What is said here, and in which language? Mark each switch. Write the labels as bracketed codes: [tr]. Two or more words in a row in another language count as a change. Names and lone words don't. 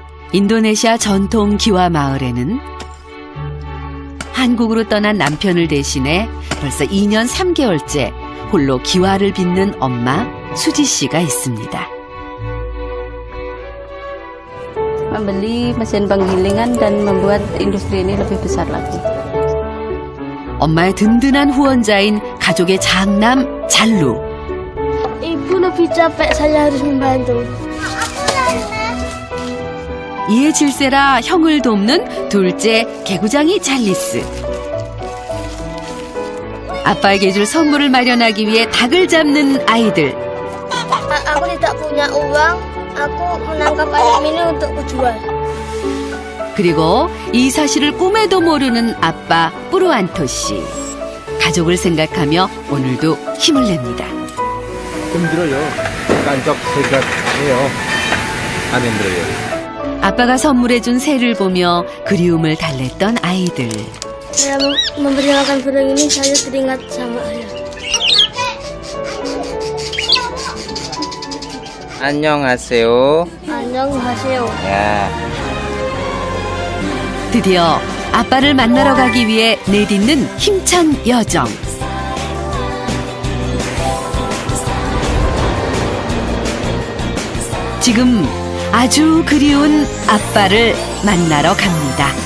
[ko] 인도네시아 전통 기와 마을에는 한국으로 떠난 남편을 대신해 벌써 2년 3개월째 홀로 기와를 빚는 엄마 수지 씨가 있습니다. [id] Membeli mesin penggilingan dan membuat industri ini lebih besar lagi. [ko] 엄마의 든든한 후원자인 가족의 장남 잘루. [id] Ibu lebih capek, saya harus membantu. [ko] 이에 질세라 형을 돕는 둘째 개구장이 찰리스. 아빠에게 줄 선물을 마련하기 위해 닭을 잡는 아이들. [id] Aku tidak punya uang, aku menangkap ayam ini untuk kujual. [ko] 그리고 이 사실을 꿈에도 모르는 아빠 뿌루안토 씨. 가족을 생각하며 오늘도 힘을 냅니다. 힘들어요. 깐적 생각해요. 안 힘들어요. 아빠가 선물해준 새를 보며 그리움을 달랬던 아이들. [id] Saya memberi makan burung ini, saya teringat sama ayah. [ko] 안녕하세요. 안녕하세요. 야. 드디어 아빠를 만나러 가기 위해 내딛는 힘찬 여정. 지금 아주 그리운 아빠를 만나러 갑니다.